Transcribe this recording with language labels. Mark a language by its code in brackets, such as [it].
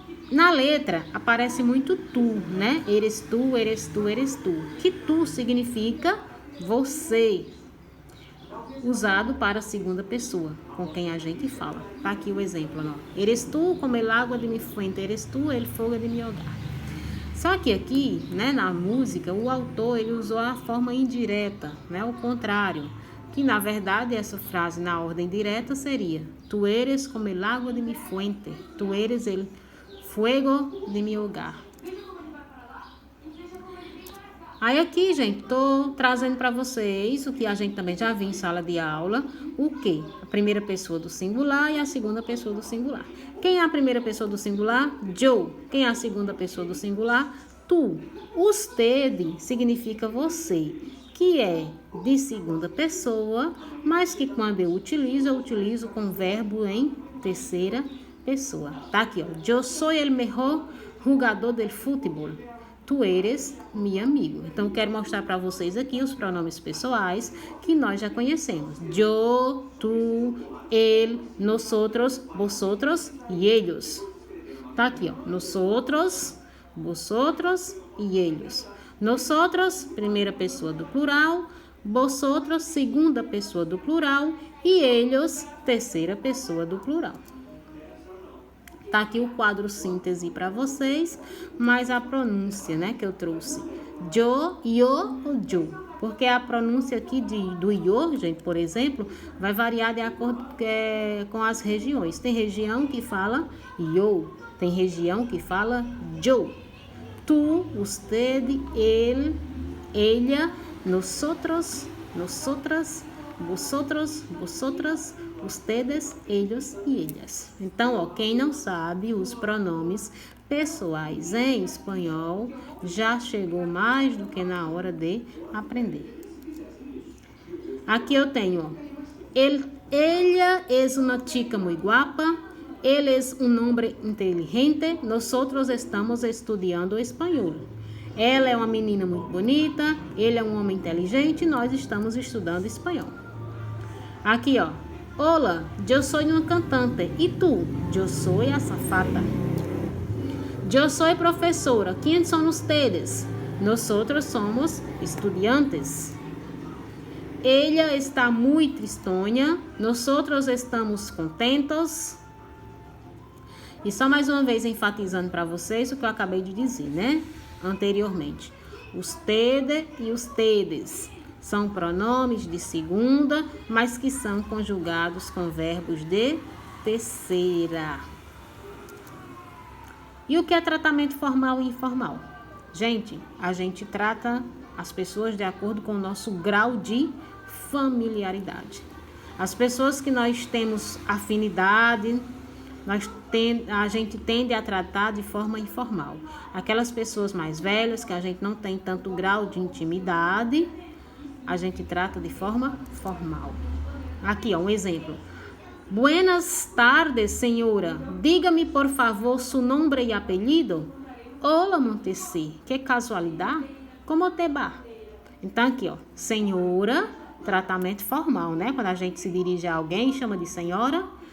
[pt] Na letra aparece muito tu, né? [es] Eres tu. [pt] Que tu significa você, usado para a segunda pessoa, com quem a gente fala. Tá aqui o exemplo, ó. [es] Eres tu como el agua de mi fuente, eres tu el fuego de mi hogar. [pt] Só que aqui, né, na música, o autor ele usou a forma indireta, né, o contrário, que na verdade essa frase na ordem direta seria: [es] tu eres como el agua de mi fuente, tu eres el fuego de mi hogar. [pt] Aí aqui, gente, tô trazendo para vocês o que a gente também já viu em sala de aula, o quê? A primeira pessoa do singular e a segunda pessoa do singular. Quem é a primeira pessoa do singular? Yo. Quem é a segunda pessoa do singular? Tu. Usted significa você, que é de segunda pessoa, mas que quando eu utilizo com verbo em terceira pessoa. Tá aqui, ó. [es] Yo soy el mejor jugador del fútbol. Tu eres mi amigo. [pt] Então, eu quero mostrar para vocês aqui os pronomes pessoais que nós já conhecemos. [es] Yo, tu, él, nosotros, vosotros e ellos. [pt] Tá aqui, ó. [es] Nosotros, vosotros e ellos. [pt] Nosotros, primeira pessoa do plural. Vosotros, segunda pessoa do plural. E ellos, terceira pessoa do plural. Tá aqui o quadro síntese para vocês, mas a pronúncia, né, que eu trouxe. Yo ou yo. Porque a pronúncia aqui do yo, gente, por exemplo, vai variar de acordo com as regiões. Tem região que fala yo, tem região que fala yo. [es] Tu, usted, él, ella, nosotros, nosotras, vosotros, vosotras, ustedes, ellos e ellas. [pt] Então, ó, quem não sabe os pronomes pessoais em espanhol, já chegou mais do que na hora de aprender. Aqui eu tenho, ó, [es] ella es una chica muy guapa, él es un hombre inteligente, nosotros estamos estudiando espanhol. [pt] Ela é uma menina muito bonita, ele é um homem inteligente, nós estamos estudando espanhol. Aqui, ó. [es] Hola, yo soy una cantante. ¿Y tú? Yo soy azafata. Yo soy profesora. ¿Quién son ustedes? Nosotros somos estudiantes. Ella está muy tristonha. Nosotros estamos contentos. [pt] E só mais uma vez enfatizando para vocês o que eu acabei de dizer, né? Anteriormente. Usted e ustedes são pronomes de segunda, mas que são conjugados com verbos de terceira. E o que é tratamento formal e informal? Gente, a gente trata as pessoas de acordo com o nosso grau de familiaridade. As pessoas que nós temos afinidade, a gente tende a tratar de forma informal. Aquelas pessoas mais velhas que a gente não tem tanto grau de intimidade, a gente trata de forma formal. Aqui, ó, um exemplo. [es] Buenas tardes, [pt] senhora. [es] Diga-me, por favor, su nombre e apelido. Hola, Montessí. Que casualidade. Como te va? [pt] Então, aqui, ó, senhora, tratamento formal, né? Quando a gente se dirige a alguém, chama de senhora.